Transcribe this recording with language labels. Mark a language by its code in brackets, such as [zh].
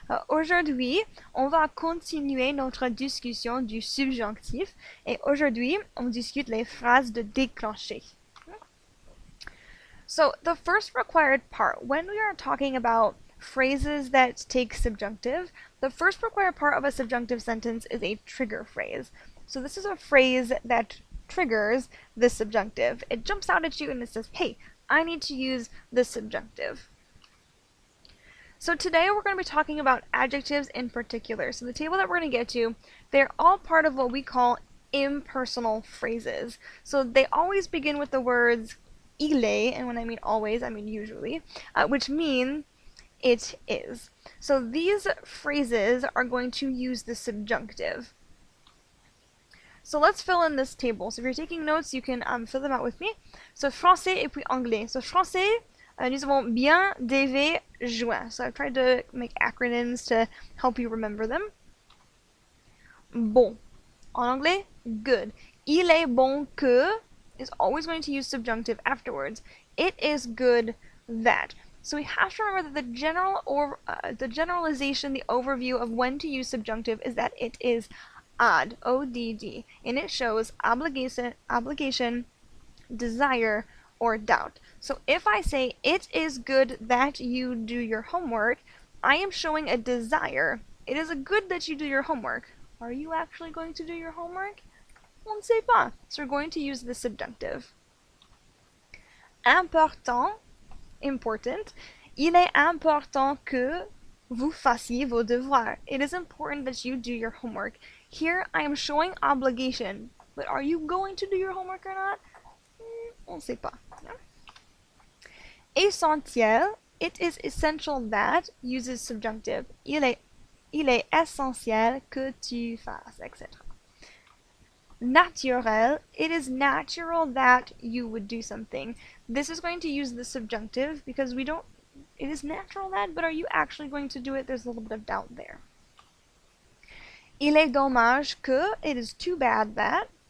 [fr] Aujourd'hui, on va continuer notre discussion du subjonctif et aujourd'hui, on discute les phrases de déclencher. [en] So, the first required part, when we are talking about phrases that take subjunctive, the first required part of a subjunctive sentence is a trigger phrase. So this is a phrase that triggers the subjunctive. It jumps out at you and it says, hey, I need to use the subjunctive. So today we're going to be talking about adjectives in particular. So the table that we're going to get to, they're all part of what we call impersonal phrases. So they always begin with the words [fr] il est, [en] and when I mean always, I mean usually, which mean it is. So these phrases are going to use the subjunctive. So let's fill in this table. So if you're taking notes, you can fill them out with me. [fr] So français et puis anglais. So français, nous avons bien, devé, joint. [en] So I've tried to make acronyms to help you remember them. Bon. [fr] En anglais, [en] good. [fr] Il est bon que [en] is always going to use subjunctive afterwards. It is good that. So we have to remember that the generalization, the overview of when to use subjunctive is that it is odd, O-D-D, and it shows obligation, desire, or doubt. So if I say, it is good that you do your homework, I am showing a desire. It is good that you do your homework. Are you actually going to do your homework? [fr] On ne sait pas. [en] So we're going to use the subjunctive. Important, important. [fr] Il est important que vous fassiez vos devoirs. [en] It is important that you do your homework. Here I am showing obligation, but are you going to do your homework or not? [fr] On ne sait pas. [en] Yeah? Essentiel, it is essential that, uses subjunctive. [fr] Il est essentiel que tu fasses, etc. [en] Naturel, it is natural that you would do something. This is going to use the subjunctive because it is natural that, but are you actually going to do it? There's a little bit of doubt there. [fr] Il est dommage que, [en] it is too bad that.